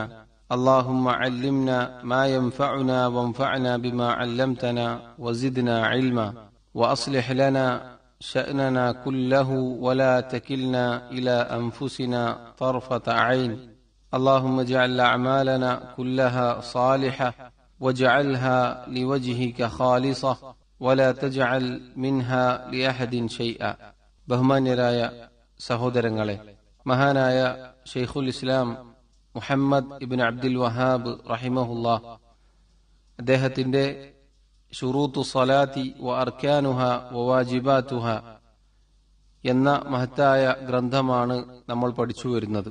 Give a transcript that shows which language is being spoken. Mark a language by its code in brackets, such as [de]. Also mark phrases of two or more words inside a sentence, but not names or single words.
[ar] اللهم علمنا ما ينفعنا وانفعنا بما علمتنا وزدنا علما، وأصلح لنا شأننا كله ولا تكلنا إلى أنفسنا طرفة عين. اللهم اجعل أعمالنا كلها صالحة واجعلها لوجهك خالصة ولا تجعل منها لأحد شيئا. [ml] ബഹുമാന്യരായ സഹോദരങ്ങളെ, മഹാനായ ഷെയ്ഖുൽ ഇസ്ലാം മുഹമ്മദ് ഇബ്നു അബ്ദുൽ വഹാബ് റഹിമഹുല്ലാഹ് അദ്ദേഹത്തിന്റെ ശുറൂത്തു സ്വലാത്തി വ അർക്കാനുഹ വ വാജിബാതുഹ എന്ന മഹത്തായ ഗ്രന്ഥമാണ് നമ്മൾ പഠിച്ചു വരുന്നത്.